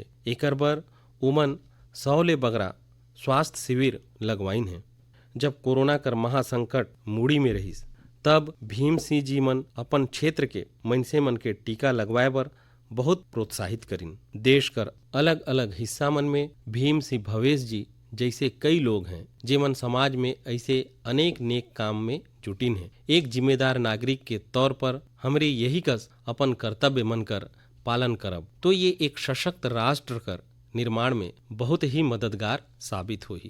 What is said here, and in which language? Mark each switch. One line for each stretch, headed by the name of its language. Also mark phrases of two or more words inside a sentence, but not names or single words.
Chhattisgarhi: एकर बर उमन 100 ले बगरा स्वास्थ्य शिविर लगवाइन है। जब कोरोना कर महासंकट मूड़ी में रहीस तब भीम सिंह जी मन अपन क्षेत्र के मइनसे मन के टीका लगवाए बर बहुत प्रोत्साहित करिन। देश कर अलग अलग हिस्सा मन में भीम सिंह भवेश जी जैसे कई लोग हैं जेमन समाज में ऐसे अनेक नेक काम में जुटिन है। एक जिम्मेदार नागरिक के तौर पर हमरे यही कस अपन कर्तव्य मन कर पालन करब तो ये एक सशक्त राष्ट्र कर निर्माण में बहुत ही मददगार साबित होही।